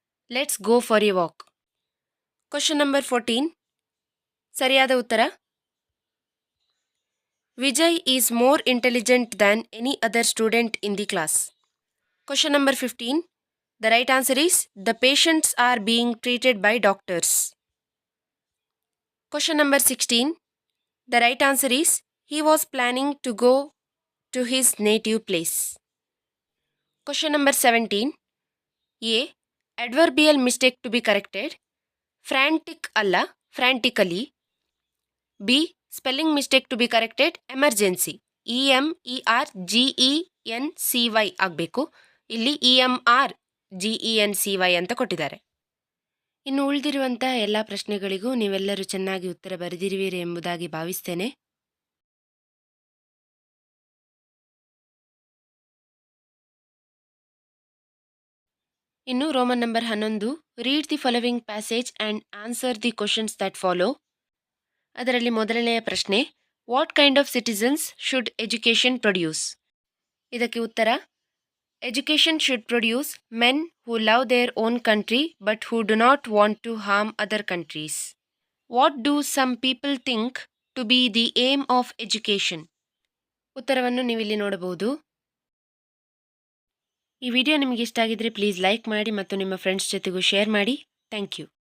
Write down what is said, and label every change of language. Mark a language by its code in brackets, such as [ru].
[en] Let's go for a walk. Question number 14, [kn] ಸರಿಯಾದ ಉತ್ತರ [en] Vijay is more intelligent than any other student in the class. Question number 15, the right answer is the patients are being treated by doctors. Question number 16, the right answer is he was planning to go to his native place. Question number 17, A, adverbial mistake to be corrected, frantic alla, frantically. B, spelling mistake to be corrected, emergency, EMERGENCY ಆಗಬೇಕು. [kn] ಇಲ್ಲಿ EMRGENCY ಅಂತ ಕೊಟ್ಟಿದ್ದಾರೆ. ಇನ್ನು ಉಳಿದಿರುವಂಥ ಎಲ್ಲ ಪ್ರಶ್ನೆಗಳಿಗೂ ನೀವೆಲ್ಲರೂ ಚೆನ್ನಾಗಿ ಉತ್ತರ ಬರೆದಿರುವಿರಿ ಎಂಬುದಾಗಿ ಭಾವಿಸ್ತೇನೆ. [en] ಇನ್ನು Roman number 11, read the following passage and answer the questions that follow. [kn] ಅದರಲ್ಲಿ ಮೊದಲನೆಯ ಪ್ರಶ್ನೆ, [en] What kind of citizens should education produce? [kn] ಇದಕ್ಕೆ ಉತ್ತರ, [en] Education should produce men who love their own country but who do not want to harm other countries. What do some people think to be the aim of education? [kn] ಉತ್ತರವನ್ನು ನೀವಿಲ್ಲಿ ನೋಡಬಹುದು. ಈ video ನಿಮಗೆ ಇಷ್ಟ ಆಗಿದ್ರೆ please like ಮಾಡಿ ಮತ್ತು ನಿಮ್ಮ ಫ್ರೆಂಡ್ಸ್ ಜೊತೆಗೂ ಶೇರ್ ಮಾಡಿ. Thank you.